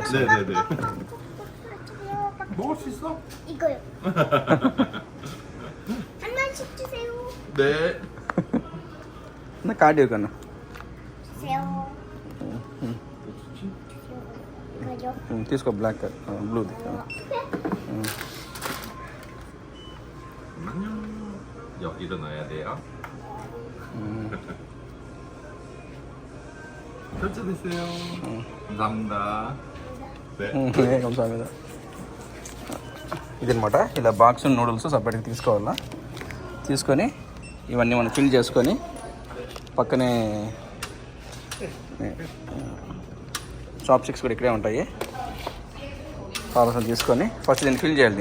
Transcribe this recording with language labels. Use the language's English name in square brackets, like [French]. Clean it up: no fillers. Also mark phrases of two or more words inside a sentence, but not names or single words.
[Korean] 네. 먹을 수 있어? 이거요. 하나씩 주세요. 네. 나 카드 이거는. 주세요. 이거요. [Telugu] తీసుకో [English] black blue [Korean] 여기로 넣어야 돼요. 결제됐어요. 감사합니다. 네. 감사합니다. [Telugu] ఇదనమాట. ఇలా [English] box noodles [Telugu] సపరేట్గా తీసుకోవాలా. తీసుకొని ఇవన్నీ మనం ఫిల్ చేసుకొని పక్కనే [English] chop sticks [Telugu] కూడా ఇక్కడే ఉంటాయి. కావాల్సిన తీసుకొని ఫస్ట్ దీన్ని ఫిల్ చేయాలి.